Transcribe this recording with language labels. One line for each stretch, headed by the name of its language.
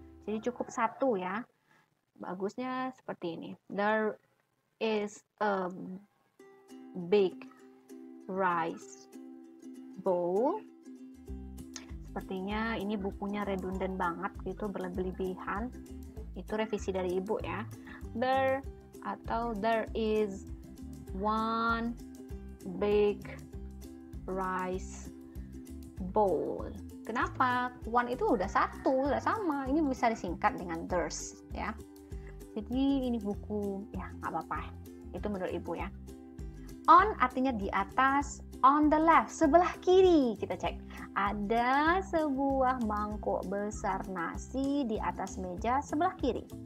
Indonesian: Jadi cukup 1 ya. Bagusnya seperti ini.
English: There is a big rice bowl.
Indonesian: Sepertinya ini bukunya redundant banget gitu, berlebihan. Itu revisi dari Ibu ya.
English: There is one big rice bowl.
Indonesian: Kenapa? One itu udah 1, udah sama. Ini bisa disingkat dengan there's ya. Jadi ini buku ya nggak apa-apa. Itu menurut Ibu ya. On artinya di atas, on the left sebelah kiri. Kita cek. Ada sebuah mangkok besar nasi di atas meja sebelah kiri.